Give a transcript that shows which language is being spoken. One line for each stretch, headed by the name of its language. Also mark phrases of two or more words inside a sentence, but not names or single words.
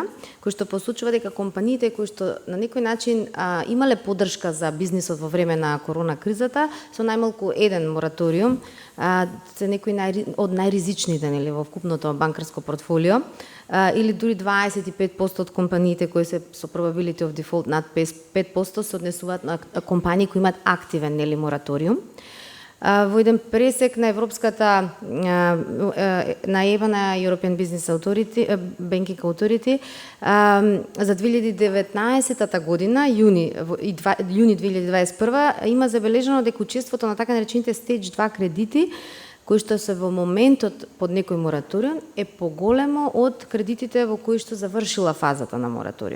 Macedonian: кој што посочува дека компаниите кои што на некој начин имале поддршка за бизнисот во време на корона кризата, со најмалку еден мораториум, се некои од најризичните нели во вкупното банкарско портфолио, или дури 25% од компаниите кои се со
English: probability of default
Macedonian: над 5% се однесуваат на компании кои имаат активен нели мораториум. Во еден пресек на европската на ЕБА, на European Business Authority, Banking Authority, за 2019 година, јуни 2021, има забележано дека учеството на така наречените Stage 2 кредити, кои што се во моментот под некој мораториум, е поголемо од кредитите во кои што завршила фазата на мораториум.